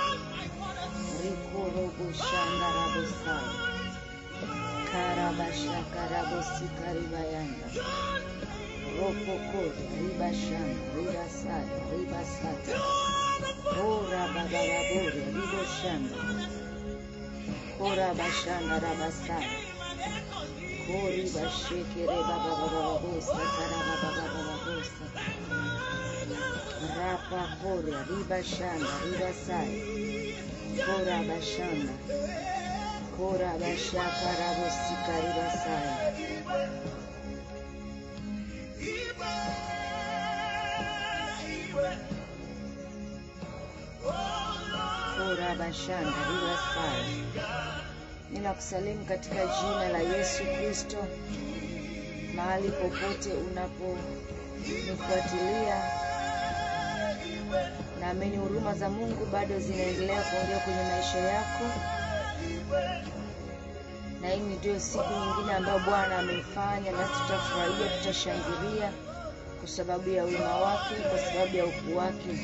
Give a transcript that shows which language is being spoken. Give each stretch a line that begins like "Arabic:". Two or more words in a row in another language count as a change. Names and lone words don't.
Swahili: Rikorobushandarabasaya, Karabashakarabosikaribayanda, Ropokori, Ribashanda, Ribasaya, Ribasata, Korababababori, Riboshanda, Korabashandarabasaya, Kori bashekere bababababosa, karababababosa, Rapa kore, ribashanda, ribasaya, Kora bashanda, Kora bashaka rabosika ribasaya, Kora bashanda, ribasaya. Ninakusalimu katika jina la Yesu Kristo, mahali popote unaponifuatilia. Naamini huruma za Mungu bado zinaendelea kuongea kwenye maisha yako. Na hii ndio siku nyingine ambayo Bwana ameifanya, na tutafurahia, tutashangilia kwa sababu ya wema wake, kwa sababu ya ukuu wake.